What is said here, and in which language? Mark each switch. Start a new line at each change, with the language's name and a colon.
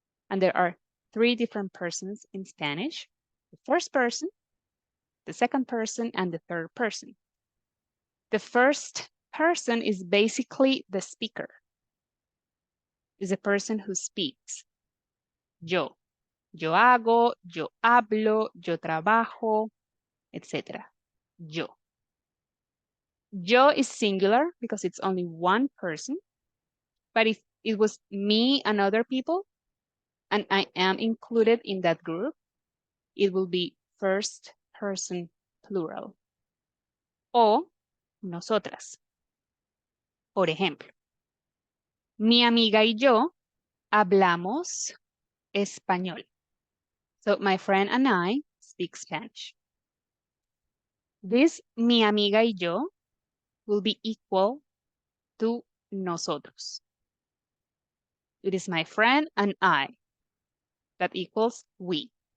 English: And there are 3 different persons in Spanish: the first person, the second person, and the third person. The first person is basically the speaker. Is the person who speaks.
Spanish: Yo. Yo hago, yo hablo, yo trabajo, etc. Yo.
English: Yo is singular because it's only one person. But if it was me and other people, and I am included in that group, it will be first person plural.
Spanish: O nosotras. Por ejemplo, mi amiga y yo hablamos español.
English: So my friend and I speak Spanish. This
Spanish: mi amiga y yo
English: will be equal to nosotros. It is my friend and I. That equals we.